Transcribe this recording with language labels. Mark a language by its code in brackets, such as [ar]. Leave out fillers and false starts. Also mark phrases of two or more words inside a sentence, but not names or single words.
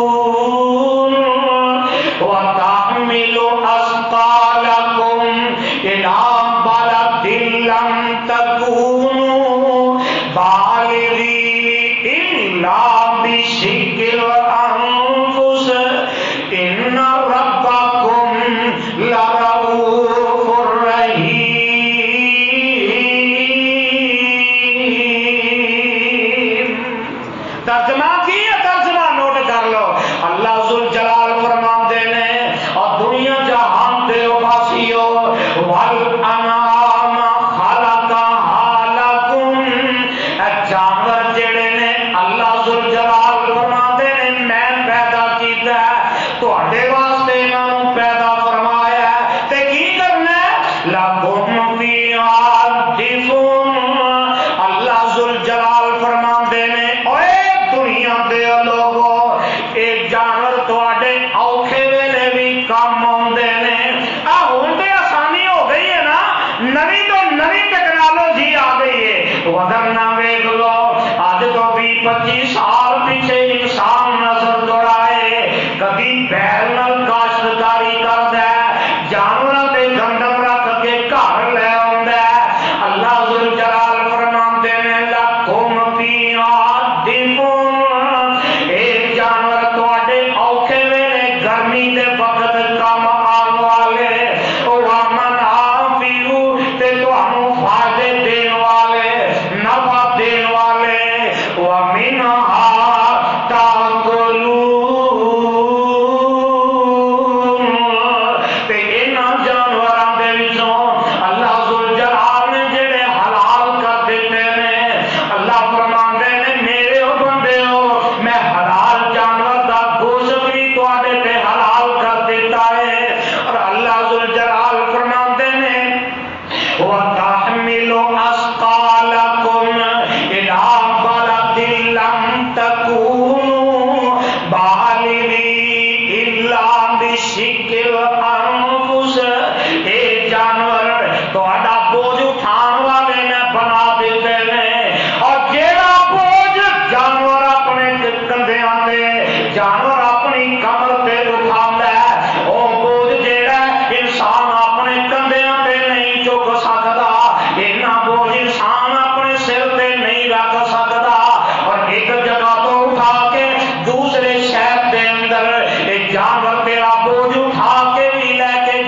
[ar] وَتَحْمِلُ أَثْقَالَكُمْ إِلَىٰ بَلَدٍ لَّمْ تَكُونُوا بَالِغِيهِ إِلَّا بِشِقِّ الْأَنفُسِ إِنَّ رَبَّكُمْ لَرَءُوفٌ رَحِيمٌ۔ [pa] ترجمہ کی ہے، ترجمہ نوٹ کر لو۔ اللہ ذوالجلال فرماتے ہیں اور دنیا جہان دے واسیو [ar] والانعام خلقہا لکم، [pa] اے جانور جڑے نے اللہ ذوالجلال فرماتے ہیں میں پیدا کیتا ہے، تواڈے واسطے انہاں نوں پیدا فرمایا ہے، تے کی کرنا ہے؟ [ar] لکم فیہا دفء، [pa] اللہ ذوالجلال فرماتے ہیں اوے دنیا دے لوگو، ایک جانور تواڈے اوکھے ویلے بھی کام آؤندے نے۔ ہن تے آسانی ہو گئی ہے نا، نویں تو نویں ٹیکنالوجی آ گئی ہے۔ وگرنہ ویکھ لو اج تو 20-25 سال پیچھے انسان نظر دوڑائے، کبھی بیل نال کاشتکاری کردا ہے، جانوراں تے گندم رکھ کے گھر لے آوندا ہے۔ اللہ ذوالجلال فرماتے ہیں [ar] لکم فیہا دفء، [pa] ایک جانور تواڈے اوکھے ویلے گرمی دے وقت کام آن والے، وَمَنَافِعُ تے تانوں فائدے دین والے، نفع دین والے، [ar] وَمِنْهَا تَأْكُلُونَ، [pa] تے انہاں جانوراں دے وچوں اللہ ذوالجلال نے جڑے حلال کر دیتے نے، اللہ فرماندے نے میرے او بندیو میں حلال جانور دا گوشت بھی تواڈے تے حلال کر دیتا ہے۔ اور اللہ ذوالجلال فرماندے نے [ar] وَتَحْمِلُ أَثْقَالَكُمْ إِلَىٰ بَلَدٍ لَّمْ تَكُونُوا بَالِغِيهِ إِلَّا بِشِقِّ الْأَنفُسِ، [pa] اے جانور تہاڈا بوجھ اٹھان والے میں بنا دیتے ہیں۔ اور جیڑا بوجھ جانور اپنے کندھیاں تے، جانور اپنی کمر تے اٹھاوندا ہے، او بوجھ جیڑا انسان اپنے کندھیاں تے نہیں چک سکدا، اینا بوجھ انسان اپنے سر تے نہیں رکھ سکدا۔ اور ایک جگہ تو اٹھا کے دوسرے شہر دے اندر ایک جانور تیرا بوجھ اٹھا کے بھی لے